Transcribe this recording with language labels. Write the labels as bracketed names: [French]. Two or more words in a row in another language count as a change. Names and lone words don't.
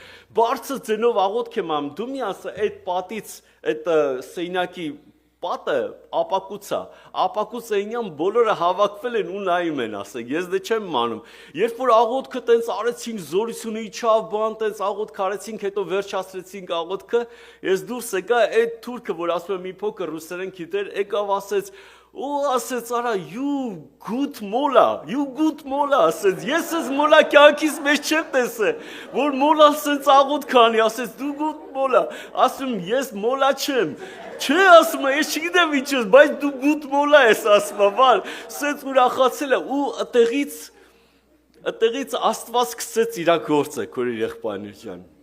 [Armenian] բարձր ձենով աղոտ եմ անում, դու մի ասա, այդ պատից, այդ սեյնակի պատը ապակուց այնյան բոլորը հավաքվել են ու նայում են ասեք, ես դե չեմ մանում, երբ որ աղոտքը տենց արեցինք, զորությունը իջավ բան, տենց աղոտքը արեցինք, հետո վերջացրեցինք աղոտքը, ես դուրս եկա, այդ թուրքը, որ ասում է մի փոքր ռուսերեն գիտեր, եկավ ասեց, ու ասեց արա, [English] you good mola, [Armenian] ասեց, ես ես մոլա կյանքիս մեջ չեմ տեսել, որ մոլան սենց աղոտ կանի, ասեց, դու [English] good mola, [Armenian] ասում ես մոլա չեմ, չէ ասում է, ես չգիտեմ ինչ ես, բայց դու [English] good mola [Armenian] ես ասում է, բան, սենց ուրախացել է, ու ըտեղից Աստված սկսեց իրա գործը, քոր եղբայրներ ջան,